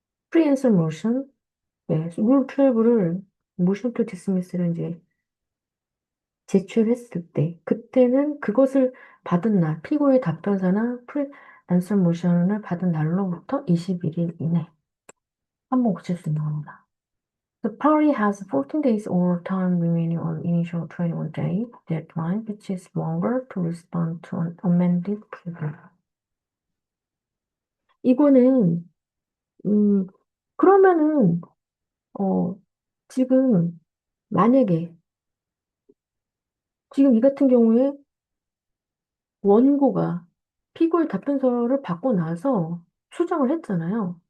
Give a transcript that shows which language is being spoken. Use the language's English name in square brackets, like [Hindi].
[Korean] 프리랜서 모션, 네. 룰 12를 모션 투 디스미스를 이제 제출했을 때, 그때는 그것을 받은 날, 피고의 답변서나 프리랜서 모션을 받은 날로부터 21일 이내 한 번 고칠 수 있는 겁니다. [English] The party has 14 days or time remaining on initial 21-day deadline, which is longer to respond to an amended pleading. [Korean] 이거는 음 그러면은 어 지금 만약에 지금 이 같은 경우에 원고가 피고의 답변서를 받고 나서 수정을 했잖아요.